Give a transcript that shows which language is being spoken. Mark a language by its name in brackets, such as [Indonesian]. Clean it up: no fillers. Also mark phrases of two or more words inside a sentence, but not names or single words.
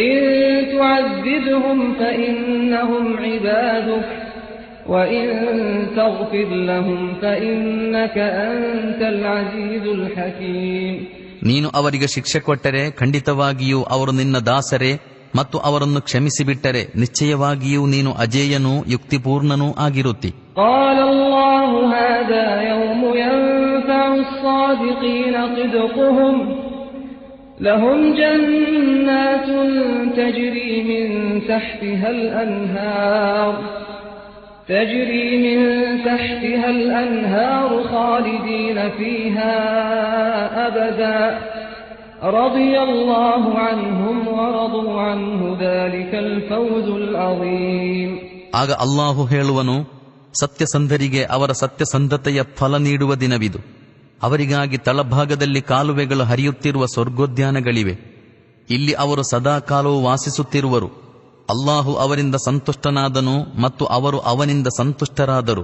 [Kannada] ನೀನು ಅವರಿಗೆ ಶಿಕ್ಷೆ ಕೊಟ್ಟರೆ ಖಂಡಿತವಾಗಿಯೂ ಅವರು ನಿನ್ನ ದಾಸರೇ, ಮತ್ತು ಅವರನ್ನು ಕ್ಷಮಿಸಿಬಿಟ್ಟರೆ ನಿಶ್ಚಯವಾಗಿಯೂ ನೀನು ಅಜೇಯನೂ ಯುಕ್ತಿಪೂರ್ಣನೂ ಆಗಿರುತ್ತಿ. [Arabic] لهم جنات تجري من تحتها الأنهار خالدين فيها أبدا رضي الله عنهم ورضوا عنه ذلك الفوز العظيم. [Kannada] ಆಗ ಅಲ್ಲಾಹು ಹೇಳುವನು, ಸತ್ಯಸಂಧರಿಗೆ ಅವರ ಸತ್ಯಸಂಧತೆಯ ಫಲ ನೀಡುವ ದಿನವಿದು. ಅವರಿಗಾಗಿ ತಳಭಾಗದಲ್ಲಿ ಕಾಲುವೆಗಳು ಹರಿಯುತ್ತಿರುವ ಸ್ವರ್ಗೋದ್ಯಾನಗಳಿವೆ. ಇಲ್ಲಿ ಅವರು ಸದಾ ಕಾಲವೂ ವಾಸಿಸುತ್ತಿರುವರು. ಅಲ್ಲಾಹು ಅವರಿಂದ ಸಂತುಷ್ಟನಾದನು ಮತ್ತು ಅವರು ಅವನಿಂದ ಸಂತುಷ್ಟರಾದರು.